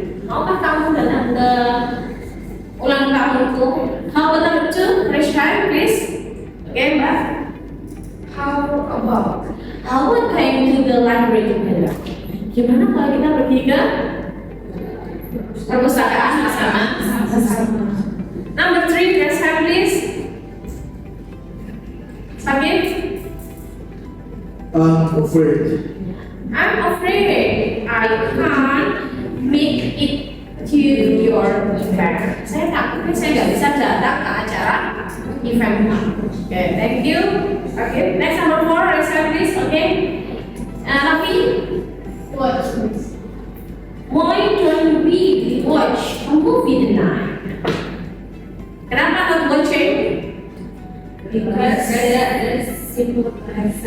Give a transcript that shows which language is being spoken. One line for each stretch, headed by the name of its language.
Indonesian: Maukah kamu datang ke ulang tahunku?
English: How about number two? Raise hand, please. Okay, Mbak. How about going to the library together?
Indonesian: Gimana kalau kita pergi ke perpustakaan bersama?
English: Number three, raise hand, please.
Indonesian: Sakit?
English: I'm afraid. I'm afraid I can't make it to your event.
Indonesian: Saya takut saya nggak bisa datang ke acara event.
English: Okay, thank you. Okay, next number four, raise hand please. Okay, Rafi, watch. Why don't we watch a movie tonight? Kenapa not watching? Because simple present.